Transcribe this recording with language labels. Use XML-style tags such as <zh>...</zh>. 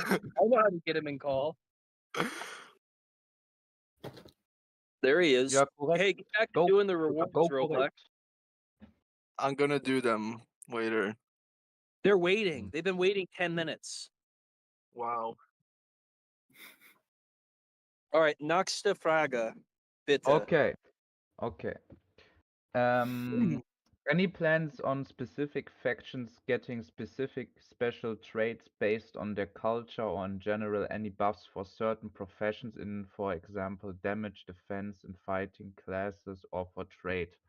<en>I know how to get him in call. There he is. Yeah, correct. Hey, get back to Go- doing the rewards, go for it. Roblex. I'm gonna do them later. They're waiting. They've been waiting 10 minutes. Wow. All right,</en> <de>nächste Frage, bitte.</de> <en>Okay. Okay. Any plans on specific factions getting specific special traits based on their culture, or in general any buffs for certain professions in, for example, damage, defense, and fighting classes, or for trade?</en>